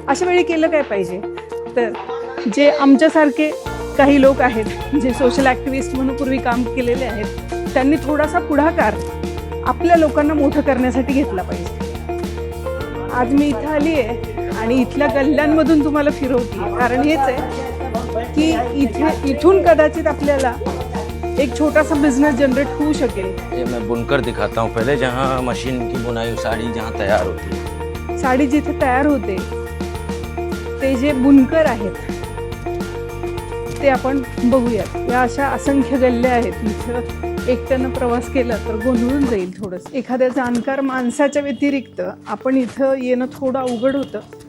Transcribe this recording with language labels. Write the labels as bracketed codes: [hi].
[mr] अशा वेळी केलं काय पाहिजे तर जे आमच्यासारखे काही लोक आहेत जे सोशल ॲक्टिव्हिस्ट म्हणून पूर्वी काम केलेले आहेत त्यांनी थोडासा पुढाकार आपल्या लोकांना मोठं करण्यासाठी घेतला पाहिजे. आज मी इथं आली आहे आणि इथल्या गल्ल्यांमधून तुम्हाला फिरवते कारण हेच आहे की इथून कदाचित आपल्याला एक छोटासा बिझनेस जनरेट होऊ शकेल. [hi] ये मैं बुनकर दिखाता हूँ पहले, जहाँ मशीन की बुनाई साड़ी जहाँ तैयार होती है. [mr] साडी जिथे तयार होते ते जे बुनकर आहेत ते आपण बघूयात. या अशा असंख्य गल्ल्या आहेत. इथं एकट्यानं प्रवास केला तर गोंधळून जाईल थोडंसं. एखाद्या जाणकार माणसाच्या व्यतिरिक्त आपण इथं येणं थोडं अवघड होतं.